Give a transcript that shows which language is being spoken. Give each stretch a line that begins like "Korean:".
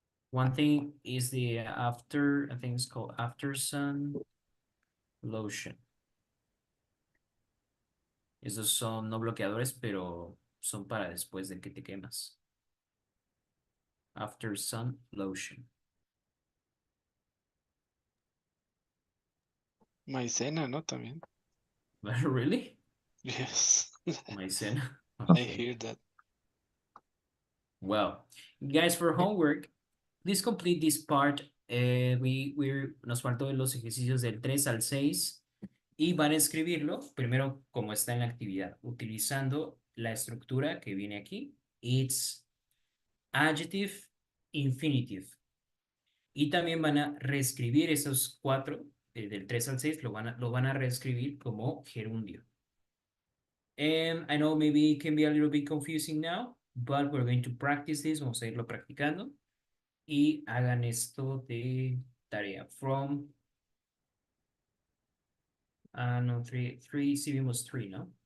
English: One thing is the after, I think it's called after sun lotion.
Spanish: Esos son no bloqueadores, pero son para después de que te quemas.
English: After sun lotion.
Spanish: Maicena, ¿no? También.
English: Really? Yes.
Spanish: Maicena.
English: I hear that. Well, guys, for homework, please complete this part.
Spanish: Nos faltó los ejercicios del 3 al 6 y van a escribirlo primero como está en la actividad, utilizando la estructura que viene aquí.
English: It's adjective, infinitive.
Spanish: Y también van a reescribir esos 4, del 3 al 6, lo van a reescribir como gerundio.
English: I know maybe it can be a little bit confusing now, but we're going to practice this.
Spanish: Vamos a irlo practicando. Y hagan esto de tarea. From, no, 3, sí vimos 3, ¿no?